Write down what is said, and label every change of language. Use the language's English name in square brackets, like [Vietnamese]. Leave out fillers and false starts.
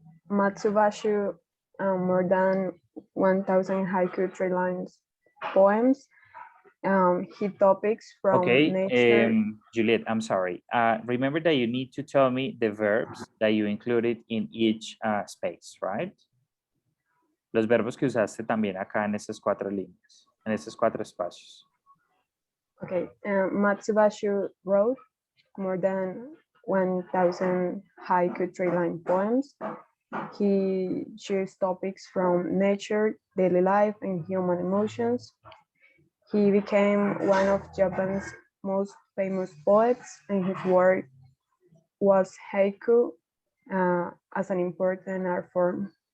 [English] Matsubashi, more than 1,000 haiku tree lines poems. He topics from Okay, nature. Juliet, I'm sorry. Remember that you need to tell me the verbs that you included in each space, right? [Spanish] Los verbos que usaste también acá en estas 4 líneas, en estos 4 espacios. [English] Okay, Matsubashi wrote more than 1,000 haiku tree line poems. He chose topics from nature, daily life, and human emotions. He became one of Japan's most famous poets, and his work was haiku as an important art form.